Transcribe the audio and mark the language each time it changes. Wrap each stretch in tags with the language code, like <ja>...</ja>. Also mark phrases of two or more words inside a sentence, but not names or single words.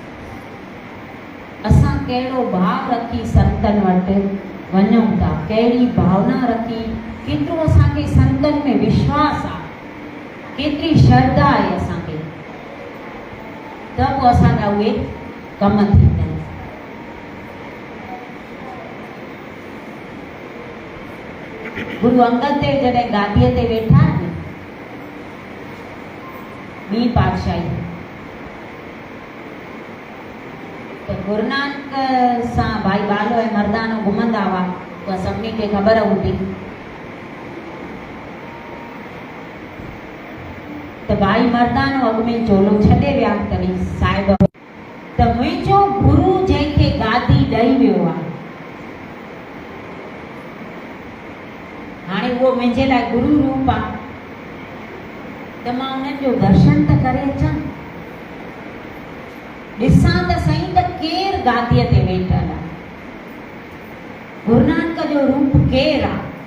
<sd>असां कहिड़ो भाव रखी संतनि वटि वञूं था, कहिड़ी भावना रखी, केतिरो असांखे संतनि में विश्वास आहे, केतिरी श्रद्धा आहे असांखे, त पोइ असांजा उहे कम थींदा आहिनि। गुरु अंगद देव जॾहिं गादीअ ते वेठा आहिनि, ॿी पातशाही, त गुरु नानक सां भाई बालो ऐं मर्दानो घुमंदा हुआ, उहा सभिनी खे ख़बर हूंदी। त भाई मर्दानो अॻु में चोलो छॾे विया, तॾहिं साहिब त मुंहिंजो गुरु जंहिंखे गादी ॾेई वियो आहे, हाणे उहो मुंहिंजे लाइ गुरु रूप आहे, त मां उन्हनि जो दर्शन त करे अचां, ॾिसां त सही त केरु गादीअ ते वेठल आहे, गुरु नानक जो रूप केरु आहे।</sd>